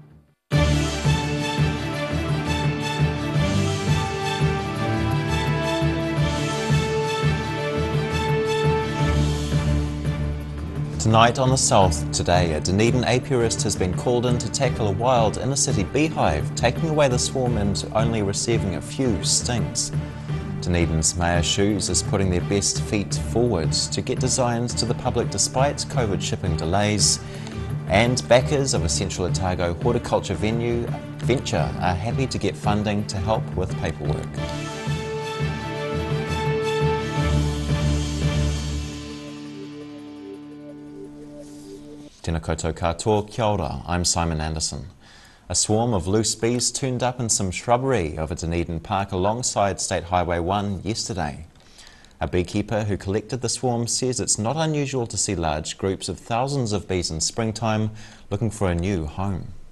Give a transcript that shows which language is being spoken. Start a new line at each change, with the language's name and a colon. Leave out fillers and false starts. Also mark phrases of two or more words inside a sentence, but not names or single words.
English: Tonight on The South Today, a Dunedin apiarist has been called in to tackle a wild inner-city beehive, taking away the swarm and only receiving a few stings. Dunedin's Mayor Shoes is putting their best feet forward to get designs to the public despite COVID shipping delays. And backers of a Central Otago horticulture venture are happy to get funding to help with paperwork.
Māori: Tēnā koutou katoa, kia ora,
English: I'm Simon Anderson. A swarm of loose bees turned up in some shrubbery over Dunedin Park alongside State Highway 1 yesterday. A beekeeper who collected the swarm says it's not unusual to see large groups of thousands of bees in springtime looking for a new home.